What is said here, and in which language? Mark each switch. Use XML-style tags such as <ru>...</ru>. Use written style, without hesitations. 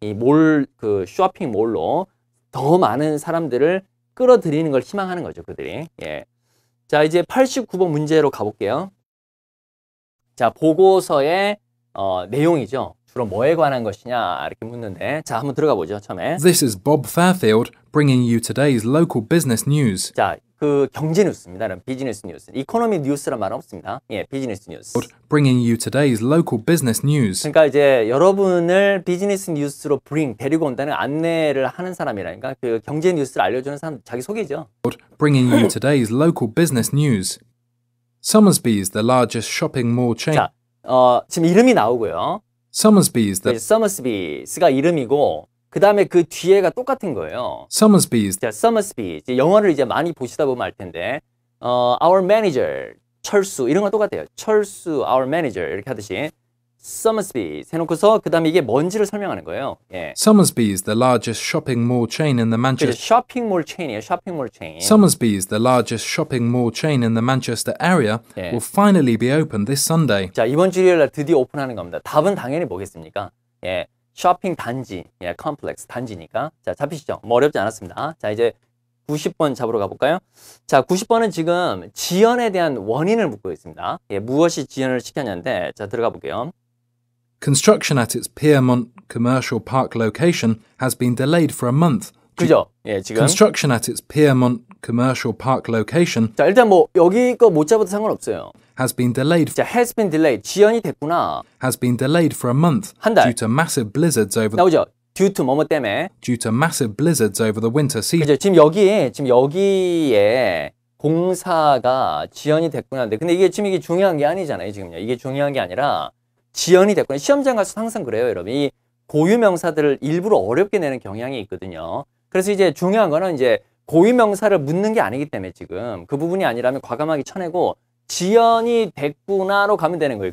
<ko>이 그 쇼핑몰로 더 많은 사람들을 끌어들이는 걸 희망하는 거죠, 그들이. 예. 자, 이제 89번 문제로 가볼게요. 자, 보고서의 내용이죠. 주로 뭐에 관한 것이냐 이렇게 묻는데, 자, 한번 들어가 보죠. 처음에.</ko> <en>This is Bob Fairfield bringing you today's local business news.</en> <ko>자, 그 경제 뉴스입니다. 비즈니스 뉴스. 이코노미 뉴스란 말은 없습니다. 예, 비즈니스 뉴스.</ko> <en>Bringing you today's local business news.</en> <ko>그러니까 이제 여러분을 비즈니스 뉴스로 데리고 온다는 안내를 하는 사람이라니까 그 경제 뉴스를 알려주는 사람 자기 소개죠.</ko> <en>Bringing you today's local business news. Summersby's the largest shopping mall chain.</en> <ko>자, 지금 이름이 나오고요.</ko> <en>Summersby's the</en> <ko>서머스비스가 이름이고 그 다음에 그 뒤에가 똑같은 거예요.</ko> <en>Summersby's</en> <ko>자, 서머스비. 영화를 이제 많이 보시다 보면 알 텐데,</ko> <en>our manager,</en> <ko>철수 이런 건 똑같아요. 철수, our manager 이렇게 하듯이 서머스비 해놓고서 그 다음에 이게 뭔지를 설명하는 거예요. 예.</ko> <en>Summersby's the largest shopping mall chain in the Manchester.</en> <ko>쇼핑몰 체인이에요. 쇼핑몰 체인.</ko> <en>Summersby's the largest shopping mall chain in the Manchester area</en> <ko>예.</ko> <en>will finally be open this Sunday.</en> <ko>자, 이번 주 일요일 날 드디어 오픈하는 겁니다. 답은 당연히 뭐겠습니까? 예. 쇼핑 단지, 예, 컴플렉스 단지니까. 자, 잡히시죠? 뭐 어렵지 않았습니다. 자, 이제 90번 잡으러 가볼까요? 자, 90번은 지금 지연에 대한 원인을 묻고 있습니다. 예, 무엇이 지연을 시켰냐인데, 자, 들어가 볼게요.</ko> <en>Construction at its Piermont Commercial Park location has been delayed for a month.</en> <ko>그죠? 예, 지금.</ko> <en>Construction at its Piermont Commercial Park location</en> <ko>자, 일단 뭐 여기 거 못 잡아도 상관없어요.</ko> <en>has been delayed</en> <ko>자,</ko> <en>has been delayed.</en> <ko>지연이 됐구나.</ko> <en>has been delayed for a month</en> <ko>한 달.</ko> <en>due to massive blizzards over</en> <ko>나오죠? due to 뭐뭐 때문에.</ko> <en>due to massive blizzards over the winter season.</en> <ko>그죠? 지금 여기에 공사가 지연이 됐구나. 근데 이게 중요한 게 아니잖아요, 지금요. 이게 중요한 게 아니라 지연이 됐구나. 시험장 가서 항상 그래요, 여러분. 이 고유 명사들을 일부러 어렵게 내는 경향이 있거든요. 그래서 이제 중요한 거는 이제 고유 명사를 묻는 게 아니기 때문에 지금 그 부분이 아니라면 과감하게 쳐내고 지연이 됐구나로 가면 되는 거예요.</ko>